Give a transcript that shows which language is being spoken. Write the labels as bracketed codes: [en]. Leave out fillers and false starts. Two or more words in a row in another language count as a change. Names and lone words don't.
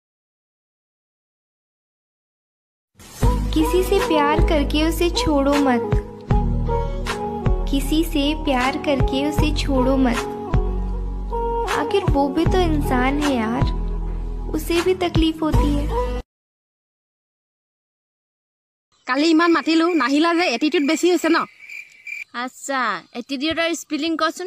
[hi] किसी से प्यार करके उसे छोड़ो मत, किसी से प्यार करके उसे छोड़ो मत। आखिर वो भी तो इंसान है यार, उसे भी तकलीफ होती है। [as] কালি ইমান মাতিলো নাহিলা যে এটিটিউড বেছি হৈছে ন। আচ্ছা, এটিটিউডৰ স্পেলিং কচোন।